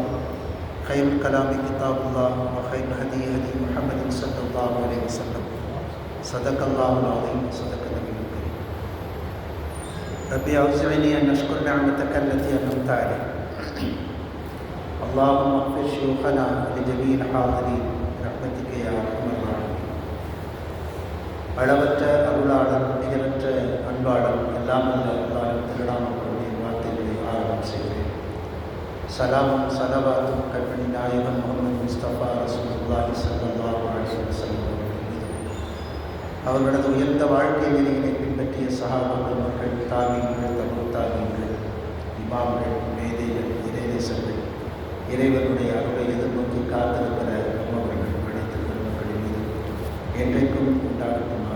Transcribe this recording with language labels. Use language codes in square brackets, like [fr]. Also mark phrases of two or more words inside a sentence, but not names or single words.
[ar] خير الكلام كتاب الله وخير الهدي هدي محمد صلى الله عليه وسلم. صدق الله العظيم صدق النبي الكريم. ربي أوزعني أن أشكر نعمتك التي أنعمت علي. اللهم اغفر شيوخنا ولجميع الحاضرين برحمتك يا أرحم الراحمين. [ta] அளவற்ற அருளாளர் நிகரற்ற அன்பாளர் எல்லாம் அல்ல அல்லாஹ் திருநாமம் கொண்டு வார்த்தைகளை ஆரம்பம் செய்கிறேன். சலாமும் சலவாத்தும் கண்மணி நாயகம் முகமது முஸ்தபா ரசூலுல்லாஹி [ar] صلى الله عليه وسلم [ta] அவர்களது உயர்ந்த வாழ்க்கை நெறியினை பின்பற்றிய சஹாபாக்கள், மக்கள், தாபீன்கள், தபூ தாபீன்கள், இமாம்கள், மேதைகள், இறைநேசர்கள், இறைவனுடைய அருளை எதிர்நோக்கி காத்திருக்கிற நம்மவர்கள் அனைத்து பெருமக்களின் மீது என்றைக்கும் உண்டாகட்டுமாக.